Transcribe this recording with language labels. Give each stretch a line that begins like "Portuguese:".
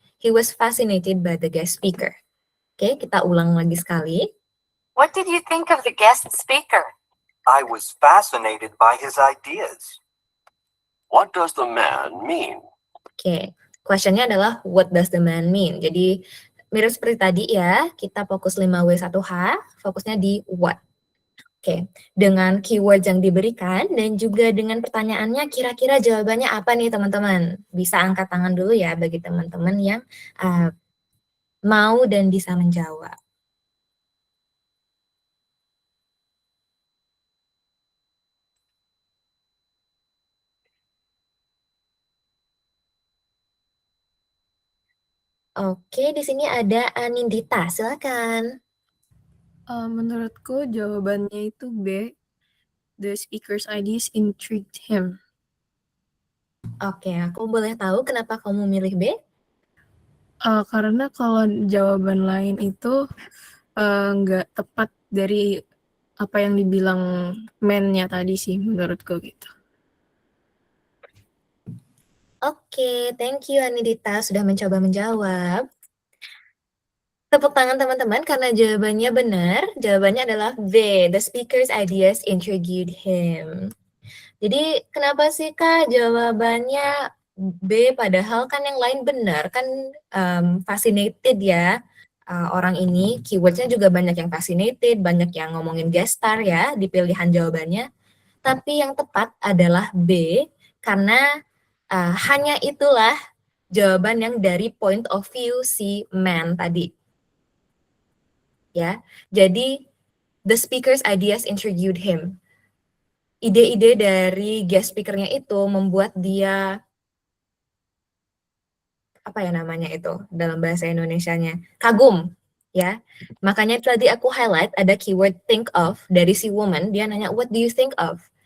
English: He was fascinated by the guest speaker.
Indonesian: Oke, kita ulang lagi sekali.
English: What did you think of the guest speaker? I was fascinated by his ideas. What does the man mean?
Indonesian: Oke, questionnya adalah
English: what does the man mean?
Indonesian: Jadi mirip seperti tadi ya, kita fokus 5W1H, fokusnya di what. Oke, dengan keyword yang diberikan dan juga dengan pertanyaannya kira-kira jawabannya apa nih teman-teman? Bisa angkat tangan dulu ya bagi teman-teman yang mau dan bisa menjawab. Oke, di sini ada Anindita, silakan. Menurutku jawabannya itu B.
English: The speaker's ideas intrigued him.
Indonesian: Oke, aku boleh tahu kenapa kamu milih B? Karena kalau jawaban lain itu nggak tepat dari apa yang dibilang man-nya tadi sih menurutku gitu. Oke,
English: thank you
Indonesian: Anindita sudah mencoba menjawab. Tepuk tangan teman-teman karena jawabannya benar. Jawabannya adalah B.
English: The speaker's ideas intrigued him.
Indonesian: Jadi kenapa sih Kak jawabannya B padahal kan yang lain benar kan fascinated ya orang ini keywordnya juga banyak yang fascinated, banyak yang ngomongin guest star ya di pilihan jawabannya. Tapi yang tepat adalah B karena hanya itulah jawaban yang dari
English: point of view
Indonesian: si man tadi. Ya, jadi
English: the speaker's ideas intrigued him.
Indonesian: Ide-ide dari guest speaker-nya itu membuat dia apa ya namanya itu dalam bahasa Indonesianya kagum ya. Makanya tadi aku highlight ada keyword think of dari si woman, dia nanya
English: what do you think of?